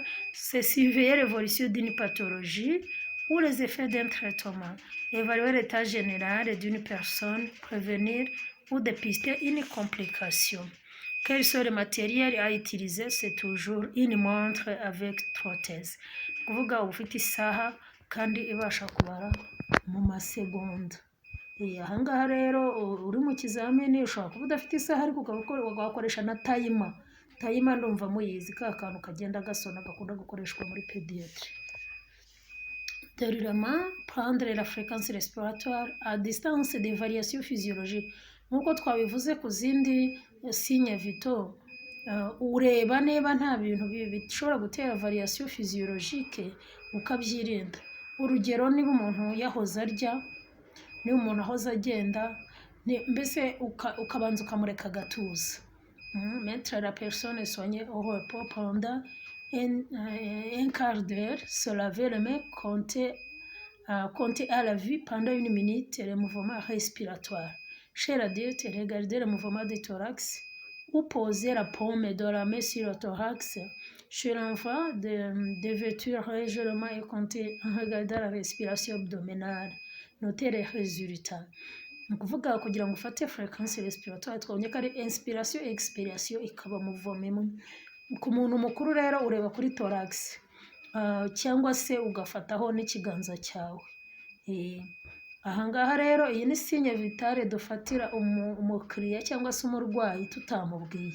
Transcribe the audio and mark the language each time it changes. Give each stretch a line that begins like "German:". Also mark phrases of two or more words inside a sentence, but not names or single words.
French: C'est surveiller l'évolution d'une pathologie ou les effets d'un traitement, évaluer l'état général d'une personne, prévenir ou dépister une complication. Quels sont les matériels à utiliser? C'est toujours une montre avec prothèse.
Kinyarwanda: Kuvuga ufite isaha kandi ibasha kubara mu masegonda. Ahangaha rero uri mu kizamini ushobora kuba udafite isaha ariko ugakoresha na tayima. Tayima ndumva muyizi, ka kantu kagenda gasona gakunda gukoreshwa muri pédiatrie.
French: Déroulement, prendre la fréquence respiratoire à distance des variations physiologiques.
Kinyarwanda: Nk'uko twabivuze ku zindi
French: signes vitaux,
Kinyarwanda: ureba niba nta bintu bishobora gutera
French: variation physiologique
Kinyarwanda: ukabyirinda. Urugero, niba umuntu yahoze arya, niba umuntu ahoze agenda, mbese ukabanza ukamureka agatuza.
French: Mettre la personne soignée au repos pendant un quart d'heure, se laver les mains, compter à la vue pendant 1 minute les mouvements respiratoires. Chez l'adulte, regarder le mouvement du thorax ou poser la paume de la main sur le thorax. Chez l'enfant, dévêtir légèrement et compter en regardant la respiration abdominale. Noter les résultats.
Kinyarwanda: Ni ukuvuga kugira ngo ufate
French: fréquence respiratoire
Kinyarwanda: twabonye ko ari
French: inspiration expiration
Kinyarwanda: ikaba mouvement imwe. Ku muntu mukuru rero ureba kuri thorax cyangwa se ugafataho n'ikiganza cyawe. Ahangaha rero iyi ni
French: signe vitale
Kinyarwanda: dufatira umukiriya cyangwa se umurwayi tutamubwiye.